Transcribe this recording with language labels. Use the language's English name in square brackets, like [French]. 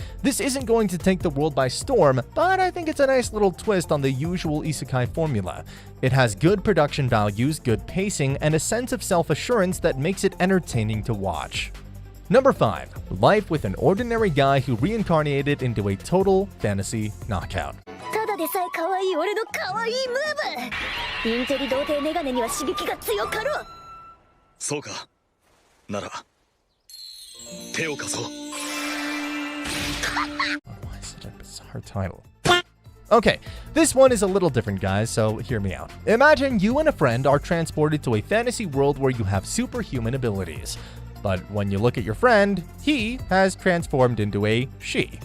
[English] This isn't going to take the world by storm, but I think it's a nice little twist on the usual isekai formula. It has good production values, good pacing, and a sense of self-assurance that makes it entertaining to watch. Number 5. Life with an ordinary guy who reincarnated into a total fantasy knockout. [Japanese] ただでさえ可愛い俺の可愛いムーブインテリ童貞メガネには刺激が強かろうそうかなら手を貸そう [English] Why is it a bizarre title? Okay, this one is a little different, guys, so hear me out. Imagine you and a friend are transported to a fantasy world where you have superhuman abilities. But when you look at your friend, he has transformed into a she.